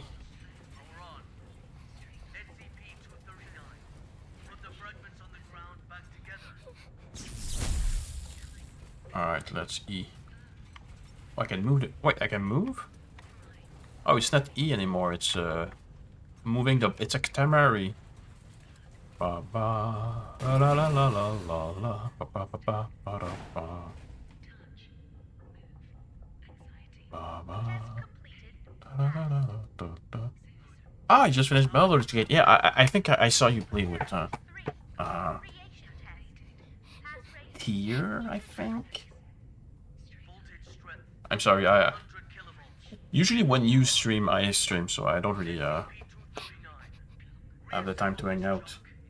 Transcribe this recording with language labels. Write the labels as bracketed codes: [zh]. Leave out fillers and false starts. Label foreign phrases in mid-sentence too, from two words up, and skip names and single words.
[en] Power on. SCP-239. Put the fragments on the ground back together. Alright, let's E. Oh, I can move it. Wait, I can move? Oh, it's not E anymore, it's moving the... It's a Katamari. Ba ba la la la la la la ba ba ba ba ba da ba. Ba ba da da da da da. Ah, I just finished Baldur's Gate. Yeah, I think I saw you play with Tier, I think. I'm sorry, I usually when you stream, I stream, so I don't really have the time to hang out.